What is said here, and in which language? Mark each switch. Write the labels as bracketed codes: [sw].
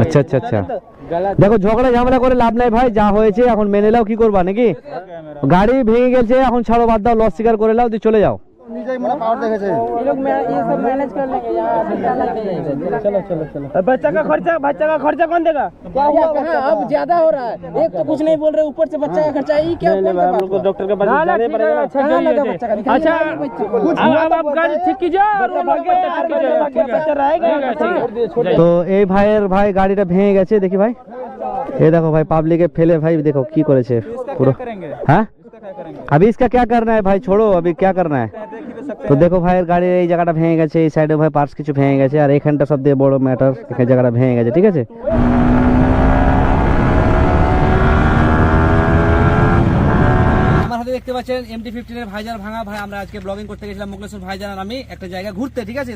[bn] আচ্ছা আচ্ছা আচ্ছা, দেখো ঝগড়া ঝামেলা করে লাভ নাই ভাই, যা হয়েছে এখন মেনে নাও, কি করবা নাকি। গাড়ি ভেঙে গেছে, এখন ছাড়ো, বাদ দাও, লস স্বীকার করে নাও, দিয়ে চলে যাও। নিজেই মানে পাওয়ার দেখেছে, [hi] ये लोग ये सब मैनेज कर लेंगे यार, चलो चलो चलो। बच्चा का खर्चा कौन देगा? क्या हुआ कहाँ अब ज्यादा हो रहा है, एक तो कुछ नहीं बोल रहे, ऊपर से बच्चा का खर्चा, ये क्या कौन सा बात हुआ? डॉक्टर के पास जाने पड़ेगा। कहाँ लगा बच्चा का? अच्छा अब आप गाड़ी ठीक कीजिए, बच्चा रहेगा। [bn] তো এই ভাইয়ের ভাই গাড়িটা ভেঙে গেছে, দেখি ভাই, এই দেখো ভাই পাবলিকে ফেলে ভাই দেখো কি করেছে পুরো। [hi] হ্যাঁ, अभी इसका क्या करना है भाई, छोड़ो, अभी क्या करना है। [bn] তো দেখো ভাইয়ের গাড়ির এই জায়গাটা ভেঙে গেছে, এই সাইডে ভাই পার্টস কিছু ভেঙে গেছে, আর এখানটা সব দিয়ে বড় ম্যাটার, এখানে জায়গাটা ভেঙে গেছে, ঠিক আছে। আমার হাতে দেখতে পাচ্ছেন MT-15 এর ভাইজার ভাঙা। ভাই আমরা আজকে ব্লগিং করতে গেছিলাম মুকলেশ্বর ভাইজান আর আমি একটা জায়গা ঘুরতে, ঠিক আছে।